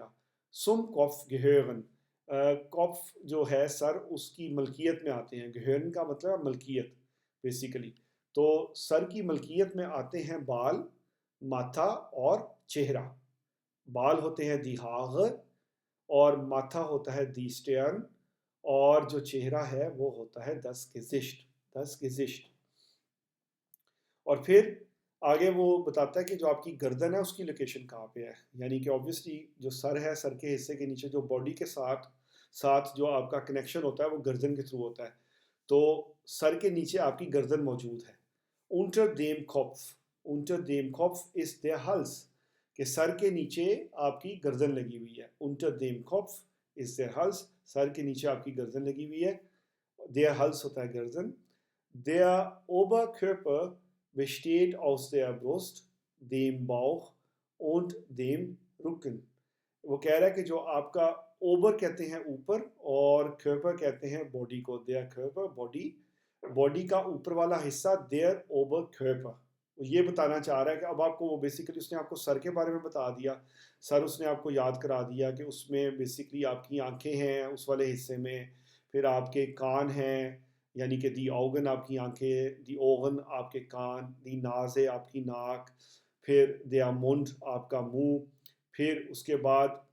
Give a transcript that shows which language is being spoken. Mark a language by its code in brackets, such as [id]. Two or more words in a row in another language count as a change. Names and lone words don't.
[de] zum Kopf gehören، [ur] kopf جو ہے سر اس کی ملکیت میں آتے ہیں، gehören کا مطلب ہے ملکیت بیسیکلی، تو سر کی ملکیت میں آتے ہیں بال، ماتھا اور چہرہ. بال ہوتے ہیں [de] die Haare [ur] اور ماتھا ہوتا ہے [de] die Stirn [ur] اور جو چہرہ ہے وہ ہوتا ہے [de] das Gesicht, das Gesicht. [ur] اور پھر آگے وہ بتاتا ہے کہ جو آپ کی گردن ہے اس کی لوکیشن کہاں پہ ہے، یعنی کہ آبویسلی جو سر ہے، سر کے حصے کے نیچے جو باڈی کے ساتھ جو آپ کا کنیکشن ہوتا ہے وہ گردن کے تھرو ہوتا ہے، تو سر کے نیچے آپ کی گردن موجود ہے. [de] unter dem Kopf، unter dem Kopf ist der Hals، [ur] کہ سر کے نیچے آپ کی گردن لگی ہوئی ہے. [de] unter dem Kopf ist der Hals، [ur] سر کے نیچے آپ کی گردن لگی ہوئی ہے. [de] der Hals [ur] ہوتا ہے گردن. [de] der Oberkörper besteht aus der Brust، dem Bauch und dem Rücken. [ur] وہ کہہ رہا ہے کہ جو آپ کا اوبر کہتے ہیں اوپر اور کھرپر کہتے ہیں باڈی کو. [de] der Körper [ur] باڈی کا اوپر والا حصہ [de] der Oberkörper. [ur] یہ بتانا چاہ رہا ہے کہ اب آپ کو وہ بیسیکلی اس نے آپ کو سر کے بارے میں بتا دیا، سر اس نے آپ کو یاد کرا دیا کہ اس میں بیسیکلی آپ کی آنکھیں ہیں اس والے حصے میں، پھر آپ کے کان ہیں یعنی کہ [de] die Augen [ur] آپ کی آنکھیں، [de] die Ohren [ur] آپ کے کان، [de] die Nase [ur] آپ کی ناک، پھر [de] der Mund [ur] آپ کا منہ، پھر اس کے بعد